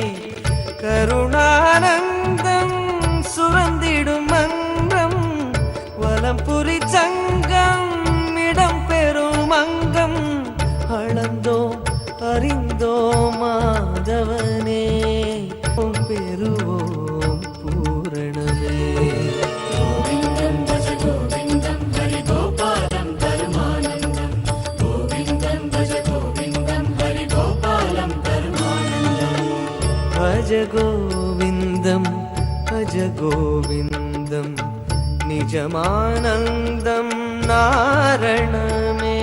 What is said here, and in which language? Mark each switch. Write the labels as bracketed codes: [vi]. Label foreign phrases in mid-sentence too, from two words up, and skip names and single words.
[ta] கருணானந்தம் சுரந்திடும் மன்றம் வலம்புரி சங்கம் இடம் பெறும் அங்கம். அளந்தோம் அறிந்தோம் மாதவனே பெறுவோம் பூரணமே. [sa] गोविन्दं भज गोविन्दं हरि गोपालं परमानन्दं गोविन्दं भज गोविन्दं हरि गोपालं परमानन्दम् भज गोविन्दं भज गोविन्दं निजमानन्दं नारणमे.